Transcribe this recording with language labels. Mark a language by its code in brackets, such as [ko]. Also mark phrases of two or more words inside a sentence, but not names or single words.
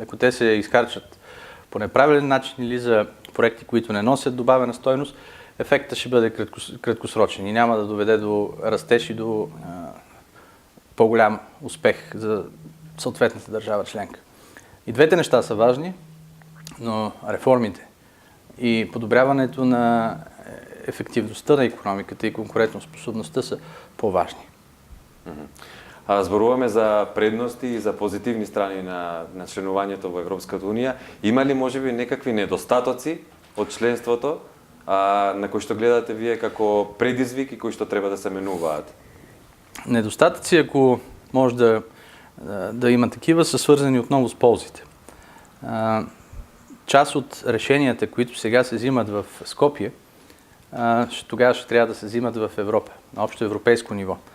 [bg] Ако те се изхарчат по неправилен начин или за проекти, които не носят добавена стойност, ефектът ще бъде краткосрочен и няма да доведе до растеж и до по-голям успех за съответната държава членка. И двете неща са важни, но реформите и подобряването на ефективността на икономиката и конкурентоспособността са по-важни. [mk] Зборуваме за предности и за позитивни страни на членувањето во Европската унија. Има ли можеби некакви недостатоци од членството на кои што гледате вие како предизвик и кои што треба да се менуваат? [bg] Недостатъци, ако може да има такива, са свързани отново с ползите. Част от решенията, които сега се взимат в Скопие, тогава ще трябва да се взимат в Европа, на общо европейско ниво.